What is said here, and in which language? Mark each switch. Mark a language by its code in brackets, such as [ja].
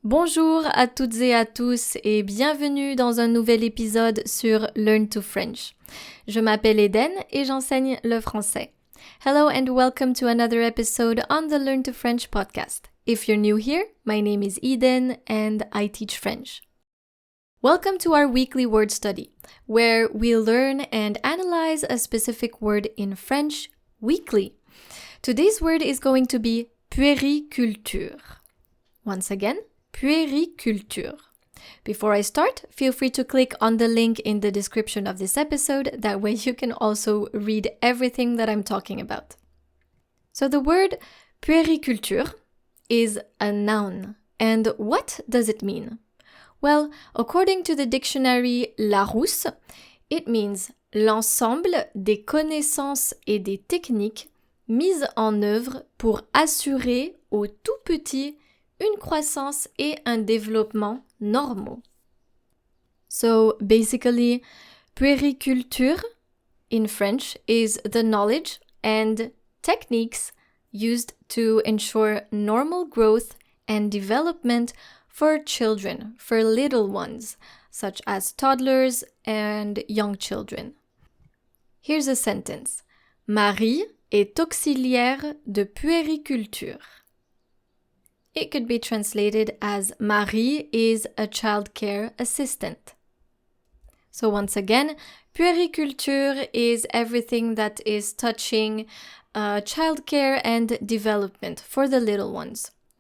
[fr] Bonjour à toutes et à tous et bienvenue dans un nouvel épisode sur Learn to French. Je m'appelle Eden et j'enseigne le français. [en] Hello and welcome to another episode on the Learn to French podcast. If you're new here, my name is Eden and I teach French. Welcome to our weekly word study, where we learn and analyze a specific word in French weekly. Today's word is going to be puériculture. Once again, puériculture. Before I start, feel free to click on the link in the description of this episode. That way you can also read everything that I'm talking about. So the word puériculture is a noun. And what does it mean? Well, according to the dictionary Larousse, it means [fr] l'ensemble des connaissances et des techniques mises en œuvre pour assurer aux tout petits une croissance et un développement normaux. [en] So basically, puériculture in French is the knowledge and techniques used to ensure normal growth and development for children, for little ones, such as toddlers and young children. Here's a sentence. [fr] Marie est auxiliaire de puériculture. [en] It could be translated as Marie is a childcare assistant. So once again, puériculture is everything that is touching childcare and development for the little ones.